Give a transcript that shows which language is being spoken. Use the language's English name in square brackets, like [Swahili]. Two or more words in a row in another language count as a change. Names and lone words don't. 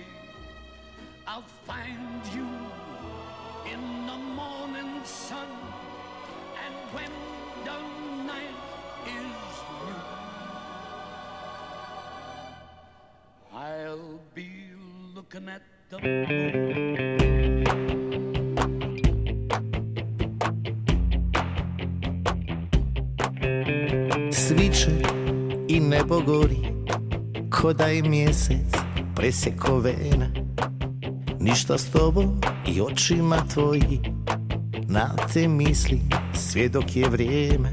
[English] I'll find you in the morning sun, and when the night is new, I'll be looking at the moon. [Bosnian] Sviće i nebo gori, ko da je mjesec presjeko vene. Ništa s tobom i očima tvoji, na te misli sve dok je vrijeme.